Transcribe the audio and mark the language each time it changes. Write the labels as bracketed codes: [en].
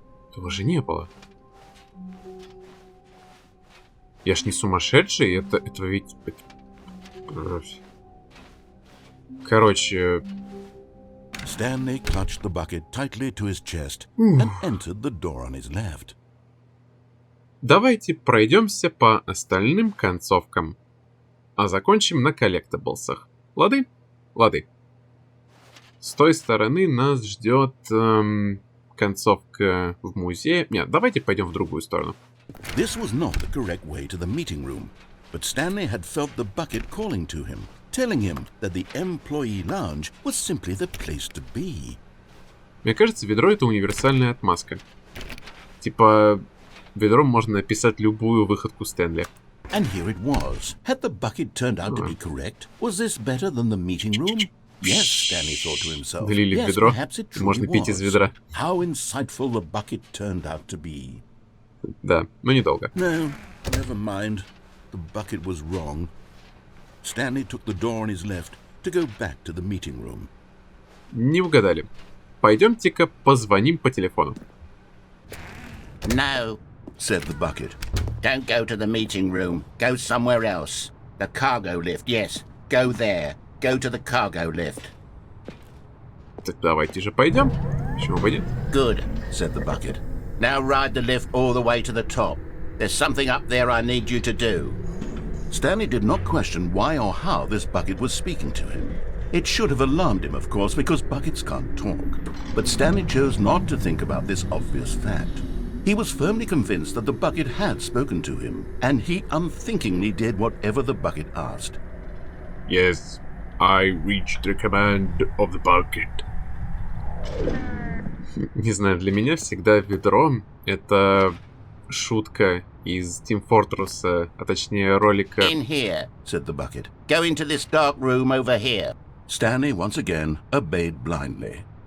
[ru] Этого же не было. Я ж не сумасшедший, это ведь... Короче... [en] Stanley clutched the bucket tightly to his chest and entered the door on his left. [ru] Давайте пройдемся по остальным концовкам, а закончим на коллектаблсах. Лады? Лады. С той стороны нас ждет концовка в музее. Нет, давайте пойдем в другую сторону. [en] This was not the correct way to the meeting room, but Stanley had felt the bucket calling to him, telling him that the employee lounge was simply the place to be. [ru] Мне кажется, ведро — это универсальная отмазка. Типа, ведром можно написать любую выходку Стэнли. [en] And here it was. Had the bucket turned out to be correct? Was this better than the meeting room? Yes, Stanley thought to himself. [ru] Налили в [en] Yes, [ru] ведро. [en] perhaps it truly [ru] Можно пить из [en] was. [ru] ведра. [en] How insightful the bucket turned out to be. [ru] Да, но недолго. [en] No, never mind. The bucket was wrong. Stanley took the door on his left to go back to the meeting room. [ru] Не угадали. Пойдемте-ка позвоним по телефону. [en] No, Said the bucket. don't go to the meeting room. Go somewhere else. The cargo lift, yes. Go there. Go to the cargo lift. [ru] Так давайте же пойдем. Почему бы нет? [en] Good, said the bucket. Now ride the lift all the way to the top. There's something up there I need you to do. Stanley did not question why or how this bucket was speaking to him. It should have alarmed him, of course, because buckets can't talk. But Stanley chose not to think about this obvious fact. He was firmly convinced that the bucket had spoken to him, and he unthinkingly did whatever the bucket asked. Yes, I reached the command of the bucket. [ru] Не знаю, для меня всегда ведро — это шутка из Team Fortress, а точнее ролика... [en] In here, said the bucket. Go into this dark room over here. Stanley once again obeyed blindly.